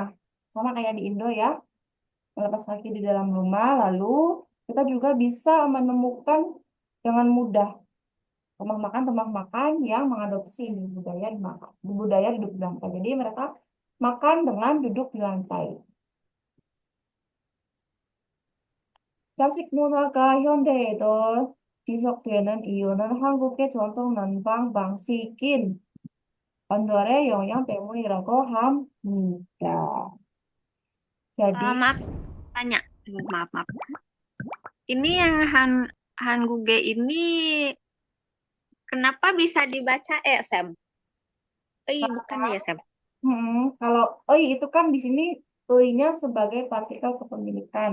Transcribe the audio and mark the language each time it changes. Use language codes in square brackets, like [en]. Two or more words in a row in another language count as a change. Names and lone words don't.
[id] Sama kayak di Indo ya, melepas kaki di dalam rumah. Lalu kita juga bisa menemukan dengan mudah rumah makan yang mengadopsi ini budaya dimakan, budaya duduk di lantai. Jadi mereka makan dengan duduk di lantai. [ko] 야식 문화가 현대에도 지속되는 이유는 한국의 전통 난방 방식인 언어의 영향 때문이라고 합니다. [id] Jadi, Maaf, tanya. Maaf, maaf. Ini yang Hanguge ini kenapa bisa dibaca Sam? Bukan ya Sam. kalau oh iya, itu kan di sini E-nya sebagai partikel kepemilikan.